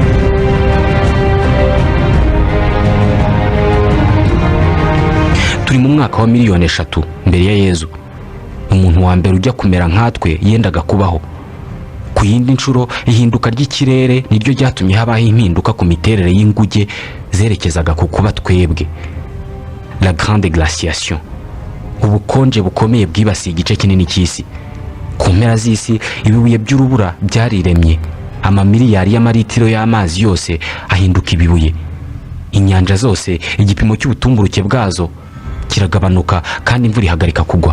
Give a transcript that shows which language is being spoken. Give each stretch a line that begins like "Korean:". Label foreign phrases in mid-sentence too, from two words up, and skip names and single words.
Kinyarwanda: Turi mu mwaka wa 3,000,000 mbere ya Yezu. Umuntu wa mbere ujya kumera nkatwe yendaga kubaho. Ku yindi nshuro ihinduka ry'ikirere niryo ryatumye habaho impinduka ku miterere y'inguge zerekezaga ku kuba twebwe.
French: La grande glaciation,
Kinyarwanda: ubukonje bukomeye bwibasiye igice kinini cy'isi. Ku mpera z'isi ibibuye by'urubura byariremye, amamiliyari y'amaritiro y'amazi yose ahinduka ibibuye. Inyanja zose igipimo cy'ubutumburuke bwazo kiragabanuka kandi imvura ihagarika kugwa.